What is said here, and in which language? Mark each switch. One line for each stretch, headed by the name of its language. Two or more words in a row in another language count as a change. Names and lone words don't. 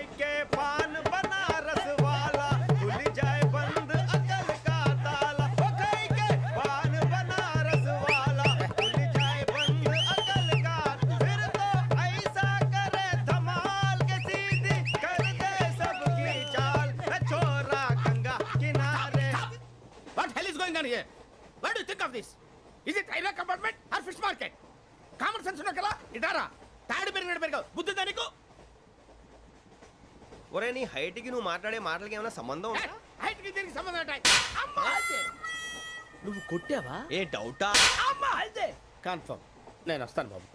Hindi: के पान बनारस वाला खुल जाए बंद अकल का ताला ओ खाई के पान बनारस वाला खुल जाए बंद अकल का फिर तो ऐसा करे धमाल के सीधी कर दे सबकी चाल छोरा गंगा किनारे
English: what hell is going on here what do you think of this is it railway compartment or fish market common sense
Telugu: ఉన్న కదా ఇటారా తాడి పెరిగినట్టు పెరగవు బుద్ధి దానికి ఒరే నీ హైట్ కి నువ్వు మాట్లాడే మాటలకి ఏమైనా సంబంధం ఉందా హైట్ కి దీనికి సంబంధం ఉంటాయి అమ్మా నువ్వు కొట్టావా ఏ డౌటా అమ్మా అదే కన్ఫర్మ్ నేను వస్తాను బాబు